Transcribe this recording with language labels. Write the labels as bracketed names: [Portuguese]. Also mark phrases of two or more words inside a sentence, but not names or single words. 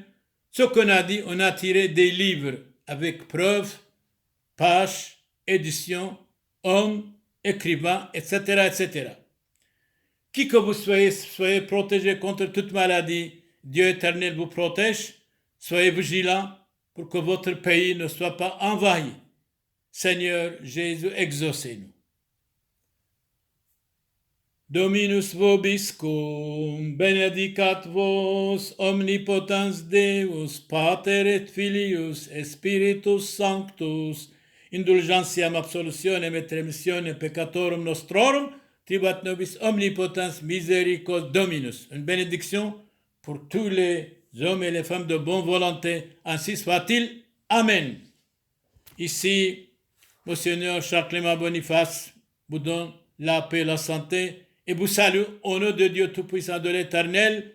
[French] Ce qu'on a dit, on a tiré des livres avec preuves, pages, éditions, hommes, écrivains, etc., etc. Qui que vous soyez protégés contre toute maladie, Dieu éternel vous protège. Soyez vigilants pour que votre pays ne soit pas envahi. Seigneur Jésus, exaucez-nous. [Latin] Dominus vobiscum, benedicat vos, omnipotens Deus, Pater et Filius, et Spiritus Sanctus, indulgentiam absolutionem et remissione peccatorum nostrorum, tribat nobis omnipotens misericors Dominus. [French] Une bénédiction pour tous les hommes et les femmes de bonne volonté, ainsi soit-il. Amen. Ici, Monseigneur Charles-Clément Boniface vous donne la paix, la santé et vous salue au nom de Dieu Tout-Puissant de l'Éternel.